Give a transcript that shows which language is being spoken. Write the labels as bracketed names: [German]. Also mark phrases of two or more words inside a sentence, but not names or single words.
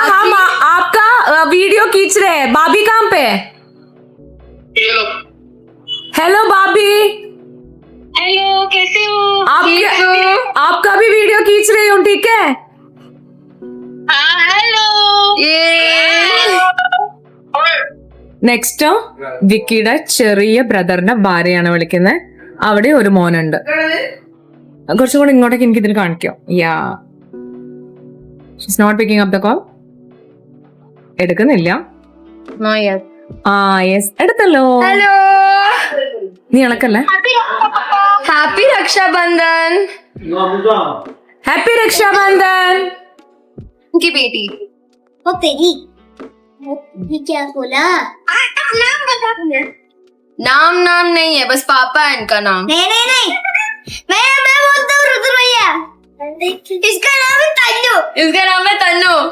[Hindi] हम आपका वीडियो खींच रहे हैं. भाभी कहाँ पे? ये लो. हेलो भाभी. हेलो, कैसे हो? आपका भी वीडियो खींच रही हूँ, ठीक है? हाँ, हेलो. [Malayalam] നെക്സ്റ്റ് വിക്കിയുടെ ചെറിയ ബ്രദറിന്റെ ഭാര്യയാണ് വിളിക്കുന്നത്. അവിടെ ഒരു മോനുണ്ട്. കുറച്ചും കൂടെ ഇങ്ങോട്ടേക്ക് എനിക്ക് ഇതിന് കാണിക്കാം. [English] ya, she's not picking up the call. എടുക്കുന്നില്ല. [Malayalam] ആ യെസ് എടുത്തല്ലോ. [Hindi] हेलो [Malayalam] നീ ഇളക്കല്ലേ. [Hindi] हैप्पी रक्षाबंधन [Malayalam] ഹാപ്പി രക്ഷാബന്ധൻ. [Hindi] की बेटी वो तेरी ये क्या बोला नाम बता नाम नहीं है बस पापा है इनका नाम नहीं मैं बोलता हूँ रुद्र भैया इसका नाम है तन्नू